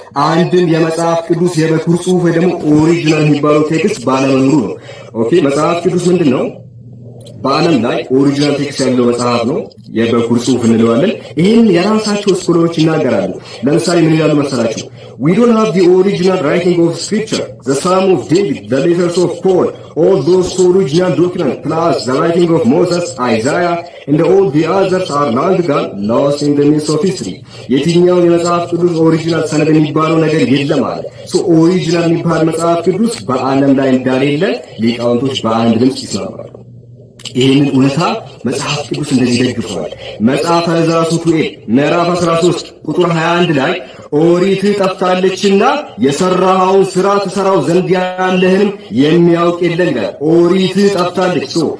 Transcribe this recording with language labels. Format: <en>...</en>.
<am>አንድም የመጽሐፍ ቅዱስ የበኩር ጽሑፍ ወይ ደግሞ ኦሪጂናል የሚባለው ቴክስት ባለመኖሩ ነው። ኦኬ መጽሐፍ ቅዱስ ምንድነው? በዓለም ላይ ኦሪጂናል ቴክስት ያለው መጽሐፍ ነው። የበኩር ጽሑፍ እንለዋለን። ይሄን የራሳቸው ስኮላሮች ይናገራሉ። ለምሳሌ ምን ይላሉ መሰላችሁ?</am> <en>We don't have the original writing of scripture, the Psalm of David, the letters of Paul, all those original documents, plus the writing of Moses, Isaiah, and all the others are long gone, lost in the midst of history.</en> <am>የትኛው የመጽሐፍ ቅዱስ ኦሪጂናል ሰነድ የሚባለው ነገር የለም አለ። ኦሪጂናል የሚባል መጽሐፍ ቅዱስ በዓለም ላይ እንዳሌለ ሊቃውንቶች በአንድ ድምፅ ይስማማሉ። ይህንን እውነታ መጽሐፍ ቅዱስ እንደዚህ ደግፈዋል። መጽሐፈ ዘኍልቍ ምዕራፍ 13 ቁጥር 21 ላይ ኦሪት ጠፍታለችና የሰራኸውን ሥራ ትሠራው ዘንድ ያለህንም የሚያውቅ የለም ይላል። ኦሪት ጠፍታለች።</am>